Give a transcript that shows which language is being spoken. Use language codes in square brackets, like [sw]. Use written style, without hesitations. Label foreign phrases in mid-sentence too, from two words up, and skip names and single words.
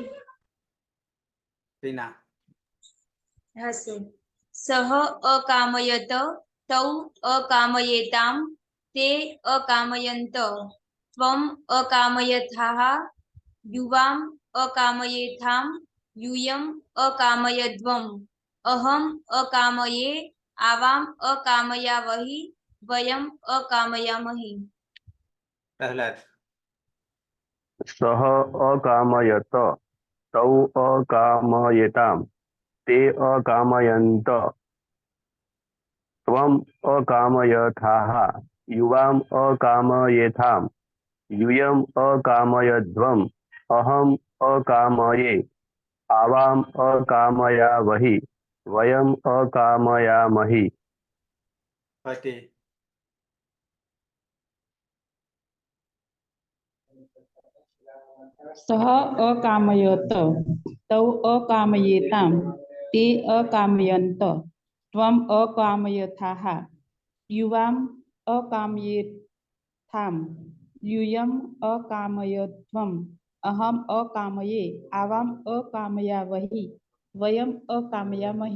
[sa] ટીના. [gu] હા સર. [sa] સહ અકામયત તૌ અકામયેતામ તે અકામયંત ત્વમ અકામયથાહ યુવામ અકામયેથામ यूयम अकामयद्वम अहम अकामये आवाम अकामयावहि वयम अकामयामहि. પ્રહલાદ. સહ અકામયત તૌ અકામયેતામ તે અકામયંત ત્વમ અકામયથાહ યુવામ અકામયેથામ यूयम अकामयध्वम अहम अकामये आवाम अकामयावहि वयम अकामयामहि. પતિ. सः अकामयत तौ अकामयेतां ते अकामयन्त त्वम् अकामयथाः युवाम् अकामयेथां यूयम् अकामयध्वम् अहम् अकामये आवाम् अकामयावहि वयम् अकामयामहि.